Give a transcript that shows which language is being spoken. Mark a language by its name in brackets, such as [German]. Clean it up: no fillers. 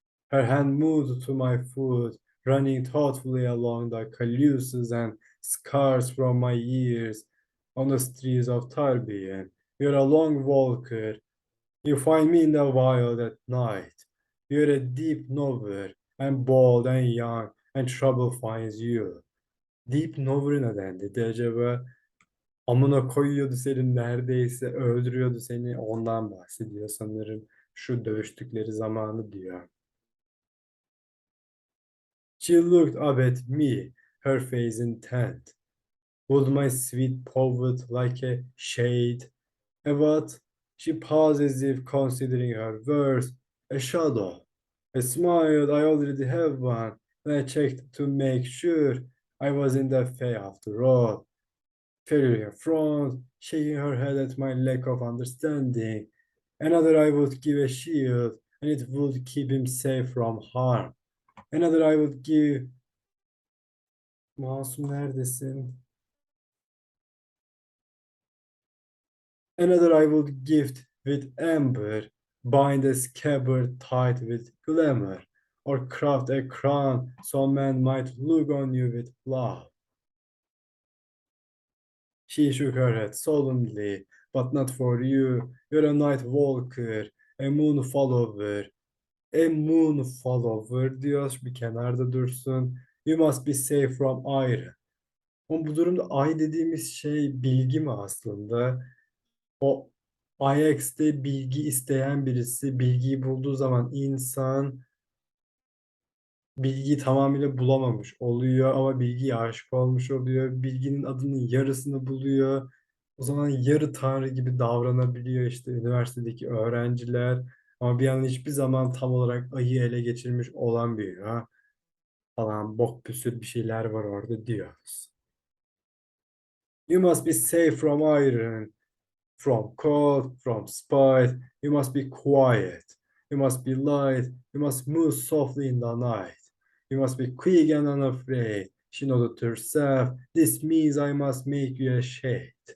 [English] Her hand moved to my foot, running thoughtfully along the calluses and scars from my ears on the streets of Tarbian. You're a long walker. You find me in the wild at night. You're a deep knower. I'm bold and young, and trouble finds you. Deep knower [Turkish] neden dedi acaba? Amına koyuyordu seni neredeyse öldürüyordu seni ondan bahsediyor sanırım. Şu dövüştükleri zamanı diyor. [English] She looked up at me, her face intent. Would my sweet poet like a shade? A what? She paused as if considering her words. A shadow. I smiled. I already have one. And I checked to make sure I was in the fay after all. Fairy front, shaking her head at my lack of understanding. Another I would give a shield, and it would keep him safe from harm. Another I would give... [Turkish] Masum neredesin? [English] Another I would gift with amber, bind a scabbard tight with glamour, or craft a crown so men might look on you with love. She shook her head solemnly, but not for you. You're a night walker, a moon follower. A moon follower [Turkish] diyor, bir kenarda dursun. [English] You must be safe from iron. [Turkish] Ama bu durumda ay dediğimiz şey bilgi mi aslında? O IX'te bilgi isteyen birisi bilgiyi bulduğu zaman insan bilgiyi tamamıyla bulamamış oluyor ama bilgiye aşık olmuş oluyor. Bilginin adının yarısını buluyor. O zaman yarı tanrı gibi davranabiliyor işte üniversitedeki öğrenciler. Ama bir yandan hiçbir zaman tam olarak ayı ele geçirmiş olamıyor falan bok püsür bir şeyler var orada diyoruz. [English] You must be safe from iron, from cold, from spite. You must be quiet. You must be light. You must move softly in the night. You must be quick and unafraid. She nodded to herself. This means I must make you a shade.